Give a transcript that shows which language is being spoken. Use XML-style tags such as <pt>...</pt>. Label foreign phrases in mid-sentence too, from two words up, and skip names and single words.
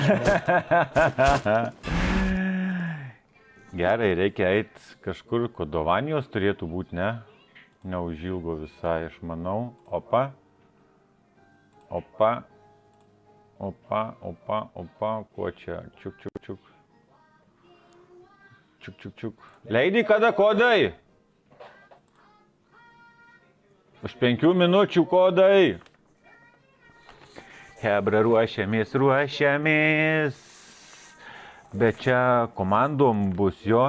<lt>Gerai, reikia eiti kažkur, Kodovanijos turėtų būti, ne? Neužilgo visai, aš manau. Opa. Opa. Opa, opa, opa. Ko čia? Čiuk, čiuk, čiuk. Čiuk, čiuk, čiuk. Leidai kada kodai? Už 5 minučių kodai. Hebra, ruošiamės. Bet čia komandom bus jo.</lt>